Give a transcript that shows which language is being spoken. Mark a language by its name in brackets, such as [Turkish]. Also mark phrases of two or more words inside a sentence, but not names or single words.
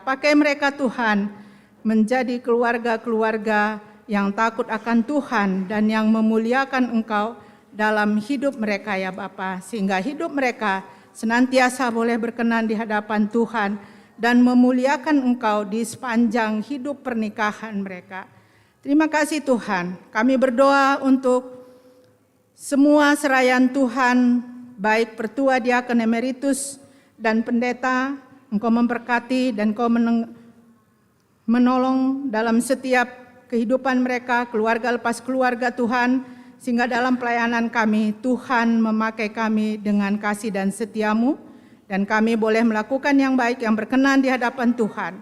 [Indonesian] Pakai mereka Tuhan menjadi keluarga-keluarga yang takut akan Tuhan dan yang memuliakan Engkau dalam hidup mereka ya Bapa, sehingga hidup mereka senantiasa boleh berkenan di hadapan Tuhan dan memuliakan Engkau di sepanjang hidup pernikahan mereka. Terima kasih Tuhan. Kami berdoa untuk semua serayan Tuhan, baik pertua diaken emeritus dan pendeta. Engkau memberkati dan Engkau menolong dalam setiap kehidupan mereka, keluarga lepas keluarga Tuhan, sehingga dalam pelayanan kami, Tuhan memakai kami dengan kasih dan setia-Mu, dan kami boleh melakukan yang baik, yang berkenan di hadapan Tuhan.